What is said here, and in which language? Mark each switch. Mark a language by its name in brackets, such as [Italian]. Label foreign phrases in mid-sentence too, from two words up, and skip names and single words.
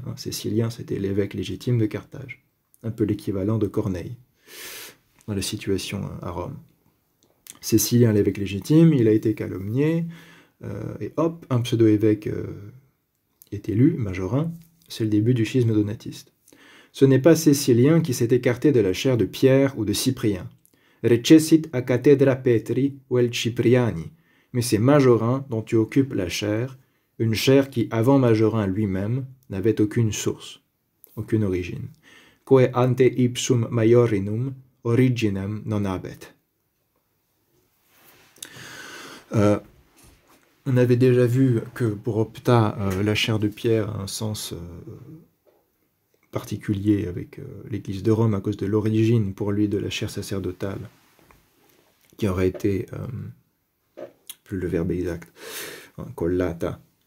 [French] Cécilien, c'était l'évêque légitime de Carthage, un peu l'équivalent de Corneille dans la situation à Rome. Cécilien, l'évêque légitime, il a été calomnié, et hop, un pseudo-évêque est élu, Majorin, c'est le début du schisme donatiste. Ce n'est pas Cécilien qui s'est écarté de la chaire de Pierre ou de Cyprien. [Latin] Recessit a cathedra Petri vel Cipriani, [French] mais c'est Majorin dont tu occupes la chaire, une chaire qui, avant Majorin lui-même, n'avait aucune source, aucune origine. [Latin] Quae ante ipsum maiorinum originem non habet. [French] On avait déjà vu que pour Opta, la chaire de Pierre a un sens particulier avec l'Église de Rome à cause de l'origine pour lui de la chaire sacerdotale, qui aurait été, plus le verbe exact, collata.